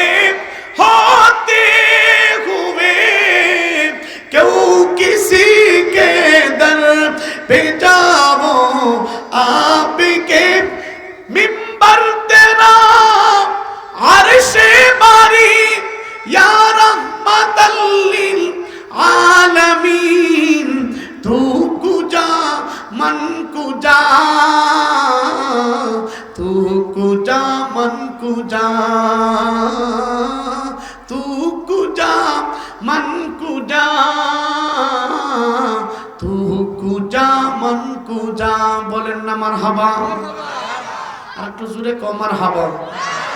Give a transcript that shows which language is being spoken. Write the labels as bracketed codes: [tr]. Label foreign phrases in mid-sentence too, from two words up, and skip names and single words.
[ur] ہوتے ہوئے کیوں کسی کے در پہ جاؤ، آپ کے منبر تیرا عرش باری یا رحمت للعالمین، [fa] تو کجا من کجا، تو کجا من کجا، تو کجا من کجا، تو کجا من کجا۔ [ur] بولیں نا مرحبا، [bn] আর একটু জোরে কও মারহাবা।